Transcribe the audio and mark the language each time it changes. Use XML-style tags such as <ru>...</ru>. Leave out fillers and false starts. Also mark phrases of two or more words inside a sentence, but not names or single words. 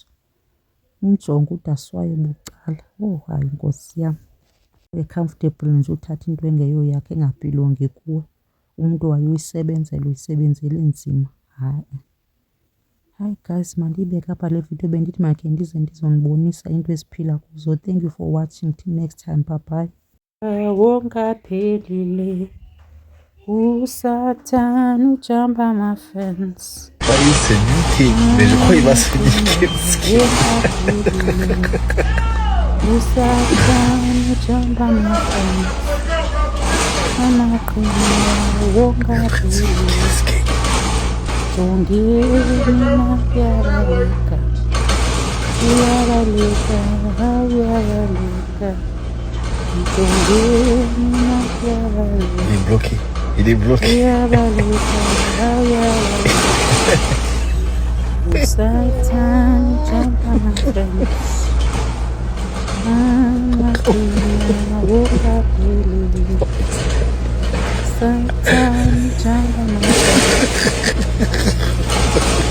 <xh>Umjonge ude aswaye bucala. Oh hayi Nkosi yam. Comfortable nje uthatha into engeyoyakhe engabhilongi kuwe. Umntu wayeyisebenzela uyisebenzele nzima. Hayi. Hayi guys mandiyibeke apha le video bendithi makhe ndize ndizonibonisa into esiphila kuzo.</xh> <en>Thank you for watching. Till next time. Bye bye.</en> <xh>Wonke aphelile. Usathane ujamba ama-fence.</xh> <fr>Mais je crois qu'il va se niquer ce qu'il</fr> <xh>Usathane ujamba ama-fence. Amaqina wonke aphelile. Jongile mina kuyabaleka. Uyabaleka, uyabaleka. Jongile mina kuyabaleka.</xh> <fr>Il est bloqué. Il est bloqué.</fr> <xh>Uyabaleka, uyabaleka. Usathane ujamba ama-fence. Amaqina wonke aphelile. Usathane ujamba ama-fence.</xh>